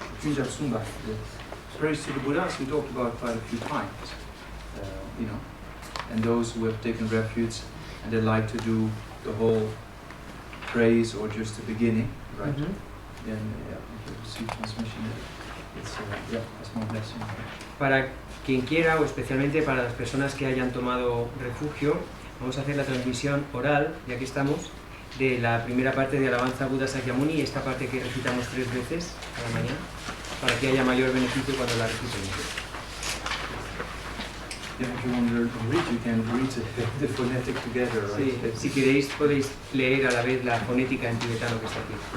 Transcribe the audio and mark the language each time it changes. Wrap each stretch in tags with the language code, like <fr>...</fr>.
<en>Punjab Sumba, the praise to the Buddhas we talked about quite a few times, and those who have taken refuge and they like to do the whole praise or just the beginning, right? Then if you receive transmission, it's a small blessing.</en> <es>Para quien quiera, o especialmente para las personas que hayan tomado refugio, vamos a hacer la transmisión oral, ya que estamos, de la primera parte de Alabanza a Buda Sakyamuni, esta parte que recitamos 3 veces a la mañana, para que haya mayor beneficio cuando la recitemos.</es> <en>Yeah, if you want to read, you can read the phonetic together, right?</en> <es>Sí, si queréis podéis leer a la vez la fonética en tibetano que está aquí.</es>